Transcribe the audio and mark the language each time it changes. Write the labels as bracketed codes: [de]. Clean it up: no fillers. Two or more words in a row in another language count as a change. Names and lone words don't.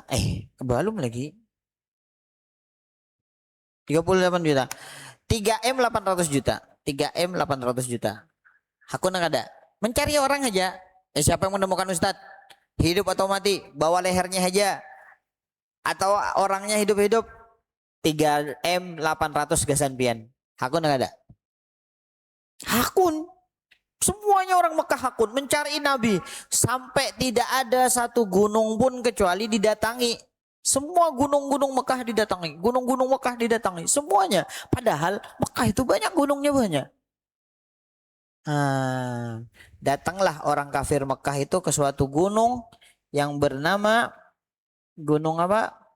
[bjn] Belum lagi. 38 juta. 3M 800 juta. 3M 800 juta. Hakun nggak ada. Mencari orang aja. Siapa yang menemukan Ustadz? Hidup atau mati? Bawa lehernya aja. Atau orangnya hidup-hidup? 3M 800 gasan pian. Hakun nggak ada. Hakun. Semuanya orang Mekah hakun mencari Nabi sampai tidak ada satu gunung pun kecuali didatangi. Semua gunung-gunung Mekah didatangi, gunung-gunung Mekah didatangi, semuanya. Padahal Mekah itu banyak gunungnya banyak. Datanglah orang kafir Mekah itu ke suatu gunung yang bernama gunung apa?